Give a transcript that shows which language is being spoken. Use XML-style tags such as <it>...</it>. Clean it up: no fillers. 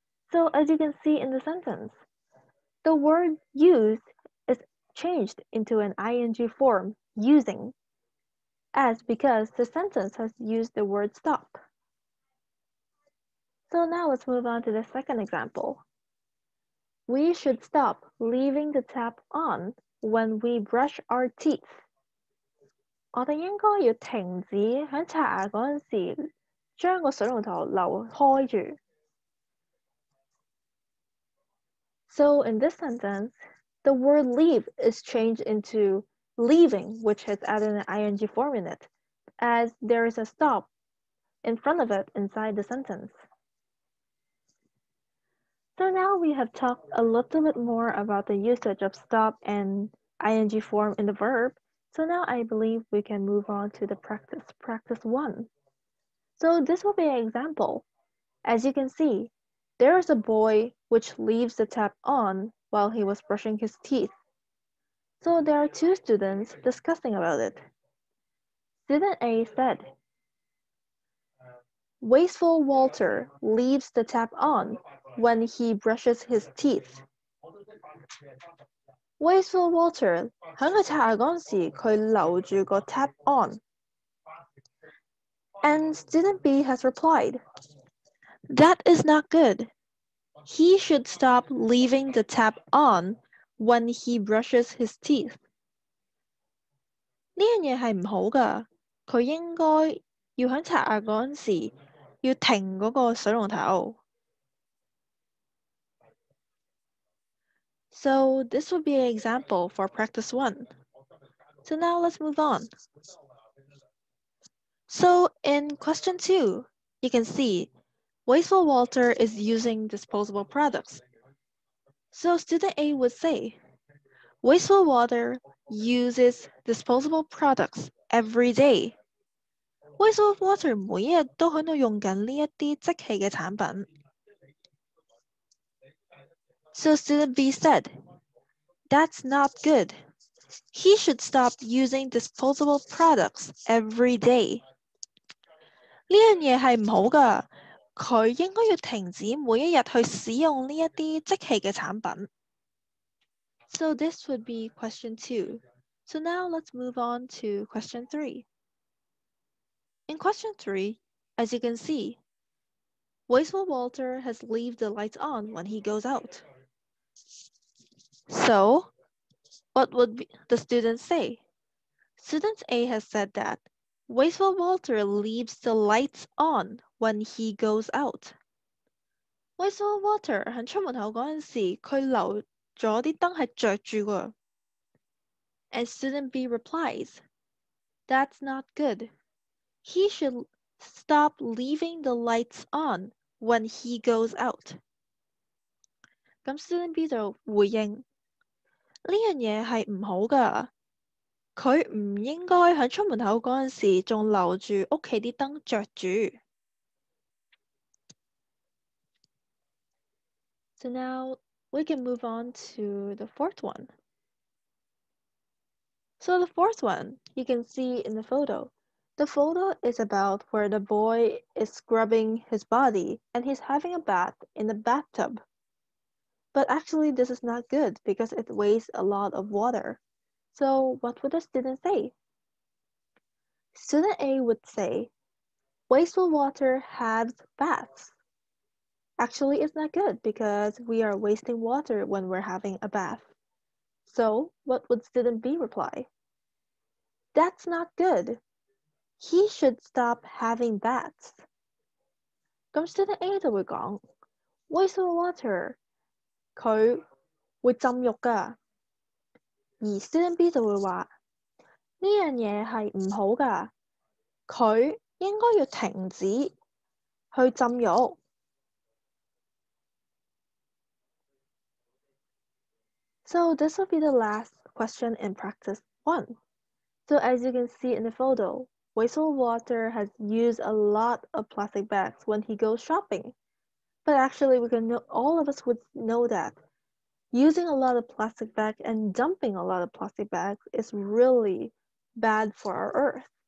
<en>So as you can see in the sentence, the word used is changed into an ing form, using, as because the sentence has used the word stop. So now let's move on to the second example. We should stop leaving the tap on when we brush our teeth.</en> <yue>我哋應該要停止喺刷牙嗰陣時將個水龍頭留開住。</yue> <en>So in this sentence, the word leave is changed into leaving, which has added an ing form in it, as there is a stop in front of it inside the sentence. So now we have talked a little bit more about the usage of stop and ing form in the verb. So now I believe we can move on to the practice 1. So this will be an example. As you can see, there is a boy which leaves the tap on while he was brushing his teeth. So there are two students discussing about it. Student A said, "Wasteful Walter leaves the tap on when he brushes his teeth."</en> <yue>Wasteful Walter 喺佢刷牙嗰陣時，佢留住個</yue> <en>tap on. And student B has replied, "That is not good. He should stop leaving the tap on when he brushes his teeth."</en> <yue>呢樣嘢係唔好㗎，佢應該要喺刷牙嗰陣時要停嗰個水龍頭。</yue> <en>So this would be an example for practice 1. So now let's move on. So in question 2, you can see Wasteful Walter is using disposable products. So student A would say, Wasteful Walter uses disposable products every day.</en> <yue>Wasteful Walter 每一日都喺度用緊呢一啲即棄嘅產品。</yue> <en>So student B said, "That's not good. He should stop using disposable products every day."</en> <yue>呢樣嘢係唔好㗎，佢應該要停止每一日去使用呢一啲即棄嘅產品。</yue> <en>So this would be question 2. So now let's move on to question 3. In question 3, as you can see, Wasteful Walter has left the lights on when he goes out. So, what would the students say? Student A has said that Wasteful Walter leaves the lights on when he goes out.</en> <yue>Wasteful Walter 喺出門口嗰陣時，佢留咗啲燈係着住㗎。</yue> <en>And student B replies, "That's not good. He should stop leaving the lights on when he goes out."</en> <yue>咁 student B 就回應，呢樣嘢係唔好㗎，佢唔應該喺出門口嗰陣時仲留住屋企啲燈着住。</yue> <en>So now we can move on to the fourth one. So the fourth one, you can see in the photo. The photo is about where the boy is scrubbing his body and he's having a bath in the bathtub. But actually, this is not good because it wastes a lot of water. So, what would the student say? Student A would say, wasteful water has baths. Actually, it's not good because we are wasting water when we're having a bath. So, what would student B reply? That's not good. He should stop having baths.</en> <yue>咁 student A 就會講 wasteful water 佢會浸浴㗎，而 student B 就會話呢樣嘢係唔好㗎，佢應該要停止去浸浴。</yue> <en>So this will be the last question in practice 1. So as you can see in the photo, wasteful water has used a lot of plastic bags when he goes shopping. But actually, all of us would know that using a lot of plastic bags and dumping a lot of plastic bags is really bad for our earth.</en>